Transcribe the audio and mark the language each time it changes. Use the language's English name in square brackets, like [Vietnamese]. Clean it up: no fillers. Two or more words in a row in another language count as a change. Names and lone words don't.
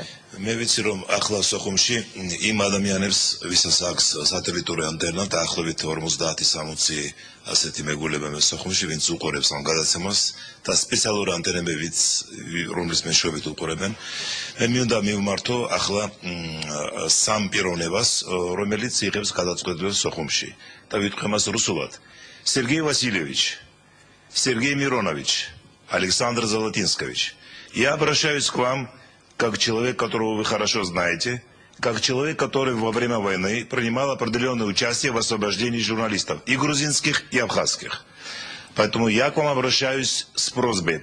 [Georgian] მე ვიცი რომ ახლა სოხუმში იმ ადამიანებს ვისაც აქვს სატელიტური ანტენა დაახლოებით 50-60 ასეთი მეგობრები მე სოხუმში ვინც უყურებს ამ გადაცემას და სპეციალური ანტენებიც რომლის მეშვეობით უყურებენ მე მინდა მივმართო ახლა სამ პიროვნებას რომელიც იღებს გადაწყვეტილებას სოხუმში და ვიტყვი მას რუსულად სერგეი ვასილევიჩ [Russian] Сергей Миронович Александр Золотинскович я обращаюсь к вам как человек, которого вы хорошо знаете, как человек, который во время войны принимал определенное участие в освобождении журналистов, и грузинских, и абхазских. Поэтому я к вам обращаюсь с просьбой.